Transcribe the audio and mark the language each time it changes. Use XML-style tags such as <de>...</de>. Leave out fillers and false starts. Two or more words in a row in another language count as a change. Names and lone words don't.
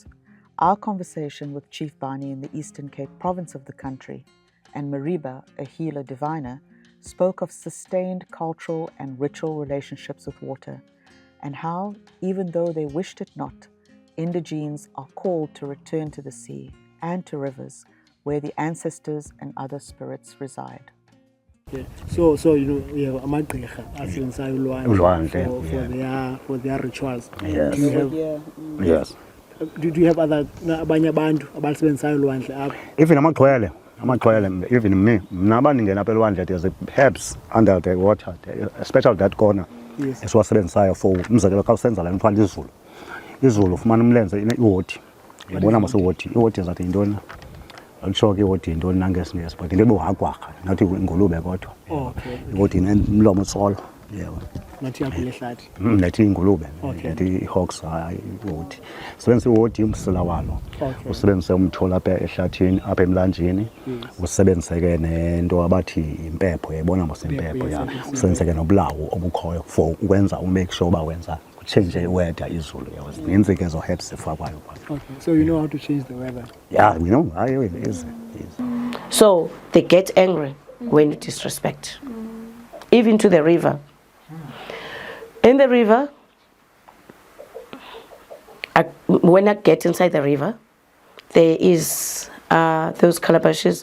<en>Our conversation with Chief Bani in the Eastern Cape province of the country, and Mariba, a healer diviner, spoke of sustained cultural and ritual relationships with water, and how, even though they wished it not, indigenes are called to return to the sea and to rivers where the ancestors and other spirits reside. Yeah. So we have</en> <xh>amagqirha asebenzisa ulwandle</xh> <en>for their rituals. Yes. Do you have, Yes. do you have</en> <xh>abanye abantu abalisebenzisayo ulwandle apha? Even amaxhwele,</xh> <en>even me,</en> <xh>mna bandingena apha elwandle,</xh> <en>there's herbs under the water, especially that corner. Yes.</en> <xh>Esiwasebenzisayo for umzekelo xa usenza le nto phantsi izulu ufumana umlenze iwoti. Yabona mos iwoti zathi yintoni? Akutsho ke iwoti yintoni nangesingesi, but into ebuhagwarha, nathi ingulube kodwa.</xh> <en>Okay.</en> <xh>Iwoti inomlomo otsolo. Yeah. Nathi yakule hlathi. Nathi ingulube,</xh> <en>Okay.</en> <xh>nathi ihawks iwoti. Sebenzisa iwoti umsila walo.</xh> <en>Okay.</en> <xh>Usebenzise umthola apha ehlathini, apha emlanjeni. Usebenzise ke nento abathi impepho, yayibona mos impepho ya. Usebenzise ke nobulawo obukhoyo for ukwenza</xh> <en>make sure</en> <xh>uba wenza change iweather izulu yawo. Zininzi ke zo herbs efakwayo.</xh> <en>Okay. So you know how to change the weather? Yeah, we know. Easy. So they get angry when you disrespect. Even to the river. In the river, when I get inside the river, there is those calabashes.</en>